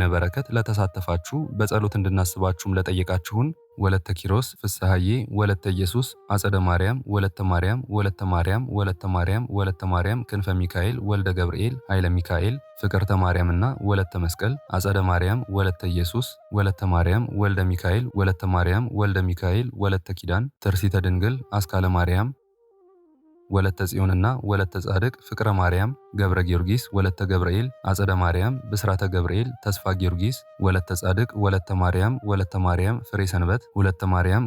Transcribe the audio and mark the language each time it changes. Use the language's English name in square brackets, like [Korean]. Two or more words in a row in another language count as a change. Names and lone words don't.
[Amharic] በረከት ለተሳተፋችሁ በጸሎት እንድናስባችሁም ለጠየቃችሁን ወለተ ኪሮስ ፍስሐዬ፣ ወለተ ኢየሱስ፣ አጸደ ማርያም፣ ወለተ ማርያም፣ ወለተ ማርያም፣ ወለተ ማርያም፣ ወለተ ማርያም፣ ክንፈ ሚካኤል፣ ወልደ ገብርኤል፣ ኃይለ ሚካኤል፣ ፍቅርተ ማርያምና ወለተ መስቀል፣ አጸደ ማርያም፣ ወለተ ኢየሱስ፣ ወለተ ማርያም፣ ወልደ ሚካኤል፣ ወለተ ማርያም፣ ወልደ ሚካኤል፣ ወለተ ኪዳን፣ ትርሲተ ድንግል፣ አስካለ ማርያም፣ ወለተ ጽዮንና ወለተ ጻድቅ፣ ፍቅረ ማርያም፣ ገብረ ጊዮርጊስ፣ ወለተ ገብርኤል፣ አጸደ ማርያም፣ ብስራተ ገብርኤል፣ ተስፋ ጊዮርጊስ፣ ወለተ ጻድቅ፣ ወለተ ማርያም፣ ፍሬ ሰንበት፣ ወለተ ማርያም፣